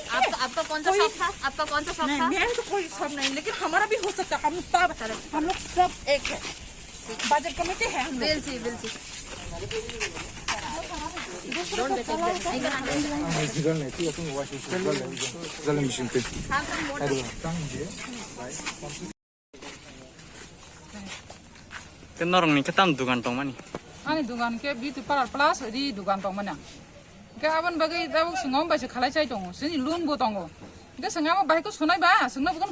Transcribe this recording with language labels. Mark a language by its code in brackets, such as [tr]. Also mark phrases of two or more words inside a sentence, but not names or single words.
[hi] आपका कौन सा शॉप था आपका कौन सा शॉप था मैं तो कोई शॉप नहीं लेकिन हमारा भी हो सकता हम लोग सब एक है [en] budget committee [hi] है हम बिल्कुल [brx] नरंनि केताम दुकान दं मानि आंनि दुकान के [en] beauty parlour [brx] प्लास रि दुकान दं माने गाबोन बागै दाबो सिङाव बायसे खालायचाय दङ जोंनि लोनबो दङ दा सिङाव बायखौ सुनायबा सोंना बुगोन